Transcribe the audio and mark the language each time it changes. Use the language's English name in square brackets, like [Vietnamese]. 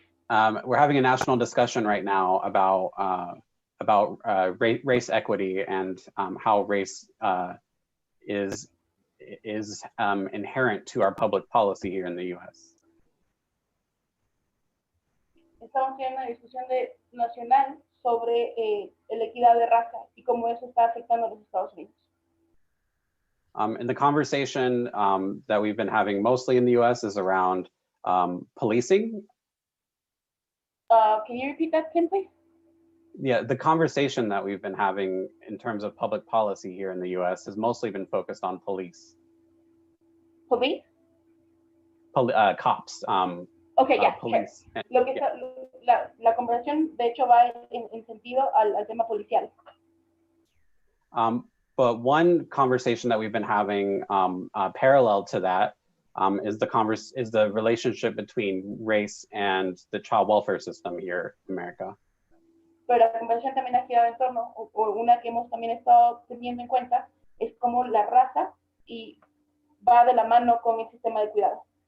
[English] We're having a national discussion right now about race equity and how race is inherent to our public policy here in the U.S. [Spanish] Estamos teniendo una discusión nacional sobre la equidad de raza y cómo eso está afectando a los Estados Unidos. [English] And the conversation that we've been having mostly in the U.S. is around policing. Can you repeat that, Tim, please? Yeah, the conversation that we've been having in terms of public policy here in the U.S. has mostly been focused on police. Police? Cops. Okay, yeah, police. Sure. [Spanish] Lo que está, la conversación, de hecho, va en sentido al tema policial. [English] But one conversation that we've been having parallel to that is the relationship between race and the child welfare system here in America. [Spanish] Pero la conversación también ha girado en torno, o una que hemos también estado teniendo en cuenta, es cómo la raza y va de la mano con el sistema de cuidado.